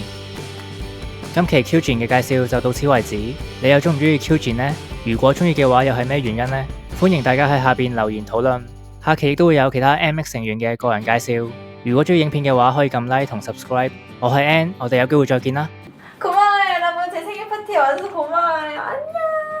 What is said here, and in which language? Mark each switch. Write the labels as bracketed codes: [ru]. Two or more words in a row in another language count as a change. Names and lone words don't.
[yue] 今期 Kyujin 嘅介紹就到此為止，你又中唔中意 Kyujin 呢？如果中意嘅話，又係咩原因呢？歡迎大家喺下邊留言討論。下期亦都會有其他 MX 成員嘅個人介紹。如果中意影片嘅話，可以撳 like 同 subscribe。我係 Ann，我哋有機會再見啦。 [ko] 고마워요，여러분，제 생일 파티에 와줘서 고마워요。안녕。